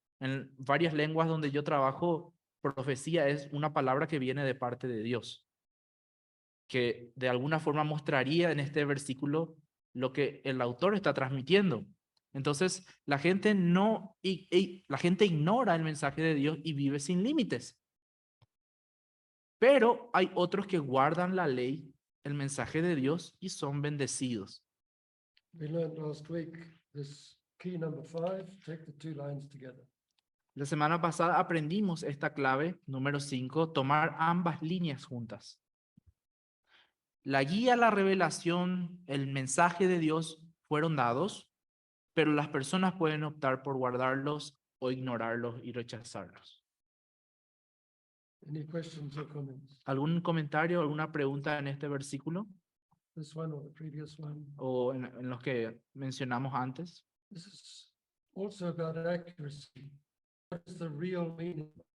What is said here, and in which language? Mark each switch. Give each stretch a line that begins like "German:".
Spanish: En varias lenguas donde yo trabajo, profecía es una palabra que viene de parte de Dios, que de alguna forma mostraría en este versículo lo que el autor está transmitiendo. Entonces, la gente la gente ignora el mensaje de Dios y vive sin límites. Pero hay otros que guardan la ley, el mensaje de Dios, y son bendecidos.
English: We learned last week this key number 5, take the two lines together.
Spanish: La semana pasada aprendimos esta clave, número 5, tomar ambas líneas juntas. La guía, la revelación, el mensaje de Dios fueron dados, pero las personas pueden optar por guardarlos o ignorarlos y rechazarlos.
English: Any questions or comments?
Spanish: ¿Algún comentario, alguna pregunta en este versículo
English: This one or the previous one?
Spanish: o en los que mencionamos antes?
English: This is also about accuracy. What is the real meaning?